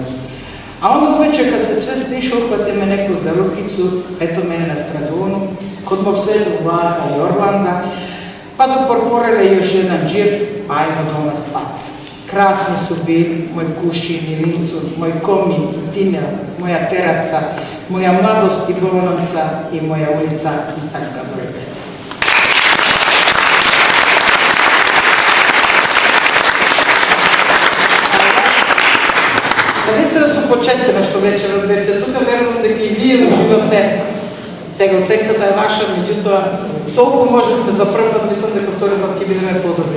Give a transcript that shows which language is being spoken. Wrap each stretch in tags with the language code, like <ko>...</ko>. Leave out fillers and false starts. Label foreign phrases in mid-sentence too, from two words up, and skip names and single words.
<hr>A onda uveče kad se sve stiše uhvate me neko za rukicu, eto mene na Stradunu, kod mog svetog Vlaha i Orlanda, pa do porporele još jedan džir, ajmo doma spat. Krasni su bili moj Kušin i Lincur, moj Komin i Tinel, moja Teraca, moja mladost i Bolonovca i moja ulica Istarska broj 5.</hr> <mk>Наистина сум почестена што вече разберете тука, верувам дека и вие уживавте. Сега оценката е ваша, меѓутоа толку можевме за прв пат, мислам дека втори пат ќе бидеме подобри.</mk>